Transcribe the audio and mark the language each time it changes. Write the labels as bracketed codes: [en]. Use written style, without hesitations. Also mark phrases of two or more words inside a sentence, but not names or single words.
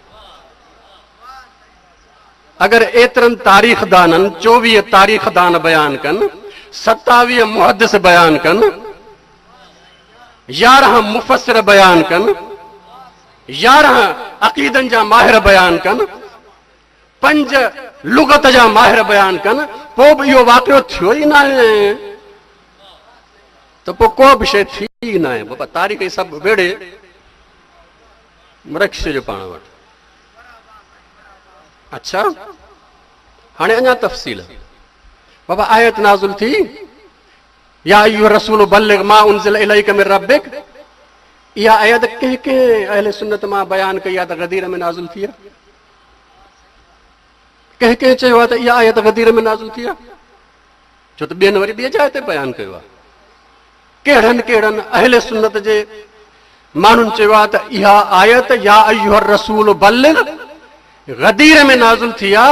[sd] अगर एतरन तारीख दानन 24 तारीख दान बयान कन, 27 मुहद्दिस बयान कन, 11 मुफस्सिर बयान कन, 11 अकीदन जा माहिर बयान कन, 5 लुगत जा माहिर बयान कन, पोइ बि इहो वाक़ियो थियो ई न आहे तो पोइ को बि शइ थी ई न आहे। बाबा तारीख़ सभु वेड़े रखी छॾियो पाण वटि। अच्छा, हाणे अञा तफ़सील। बाबा आयत नाज़िल थी, [ar] يا أيها الرسول بلغ ما أنزل إليك من ربك. [sd] इहा आयत कंहिं कंहिं अहले सुन्नत मां बयान कई आहे त गदीर में नाज़िल थी आहे। कंहिं कंहिं चयो आहे त इहा आयत गदीर में नाज़िल थी आहे, छो त ॿियनि वरी ॿिए जाइ ते बयान कयो आहे। कहिड़नि कहिड़नि अहले सुन्नत जे माण्हुनि चयो आहे त इहा आयत [ar] يا أيها الرسول بلغ [sd] गदीर में नाज़िल थी आहे।